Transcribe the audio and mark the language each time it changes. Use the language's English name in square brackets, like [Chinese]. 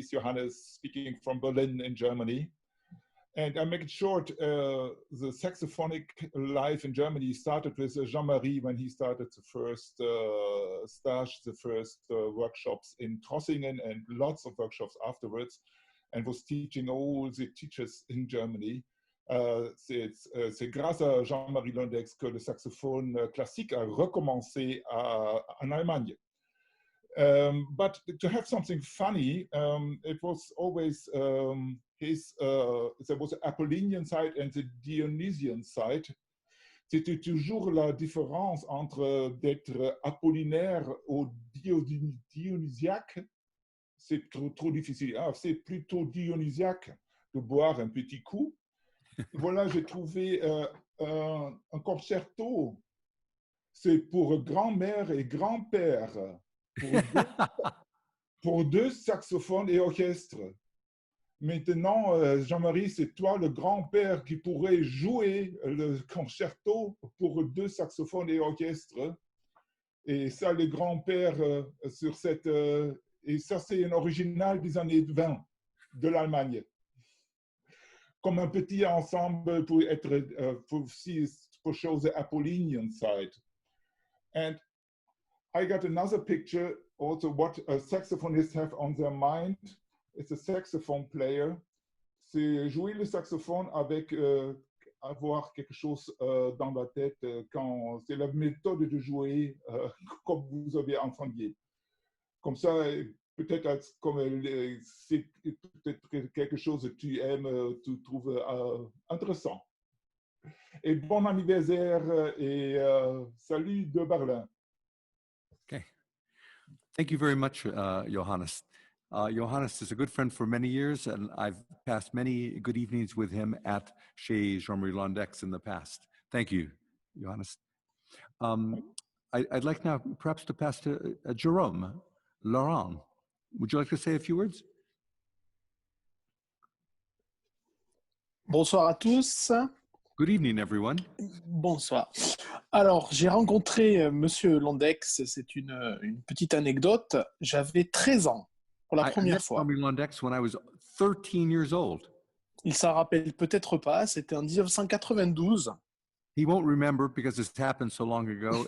[English] It's Johannes speaking from Berlin in Germany. And I make it short, the saxophonic life in Germany started with Jean-Marie when he started the first stage, the first workshops in Trossingen and lots of workshops afterwards. and was teaching all the teachers in Germany. [French] C'est grâce à Jean-Marie Londeix que le saxophone classique a recommencé en Allemagne. [English] But to have something funny, it was always there was the Apollinian side and the Dionysian side. [French] C'était toujours la différence entre d'être apollinaire ou dionysiaque. C'est trop difficile. Ah, c'est plutôt dionysiaque de boire un petit coup. Voilà, j'ai trouvé un concerto. C'est pour grand-mère et grand-père, pour deux saxophones et orchestre. Maintenant, Jean-Marie, c'est toi le grand-père qui pourrait jouer le concerto pour deux saxophones et orchestre. Et ça, le grand-père sur cette... et ça, c'est un original des années 20 de l'Allemagne. Comme un petit ensemble pour être pour show the Apollinian side. [English] And I got another picture also what saxophonists have on their mind. It's a saxophone player. [French] C'est jouer le saxophone avec avoir quelque chose dans la tête quand c'est la méthode de jouer comme vous avez entendu. Comme ça, peut-être comme c'est peut-être quelque chose que tu aimes, tu trouves intéressant. Et bon anniversaire et salut de Berlin. [English] Okay. Thank you very much, Johannes. Johannes is a good friend for many years, and I've passed many good evenings with him at chez Jean-Marie Londeix in the past. Thank you, Johannes. I'd like now perhaps to pass to Jerome. Laurent, would you like to say a few words? [French] Bonsoir à tous. [English] Good evening, everyone. [French] Bonsoir. Alors, j'ai rencontré Monsieur Londeix, c'est une petite anecdote. J'avais 13 ans pour la première fois. [English] Londeix when I was 13 years old. [French] Il s'en rappelle peut-être pas, c'était en 1992. [English] He won't remember because it happened so long ago.